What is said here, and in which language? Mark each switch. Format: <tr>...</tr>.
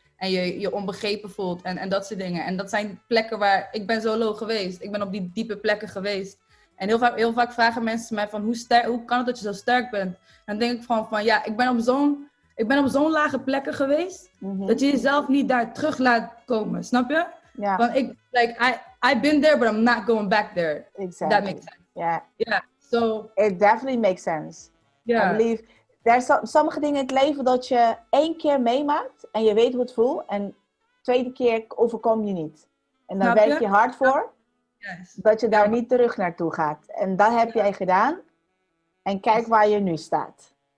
<nl>En je onbegrepen voelt en dat soort dingen. En dat zijn plekken waar ik ben zo low geweest. Ik ben op die diepe plekken geweest. En heel vaak vragen mensen mij van hoe kan het dat je zo sterk bent? En dan denk ik van ik ben op zo'n lage plekken geweest, dat je jezelf niet daar terug laat komen, snap je? Ja. Want</nl> <en>I've been there, but I'm not going back there. Exactly. That makes sense. Yeah. So it definitely makes sense. Yeah. I believe</en> <nl>sommige dingen in het leven dat je 1 keer meemaakt en je weet hoe het voelt en 2e keer overkom je niet. En dan werk je hard voor dat je daar niet terug naartoe gaat. En dat heb jij gedaan. En kijk waar je nu staat.</nl>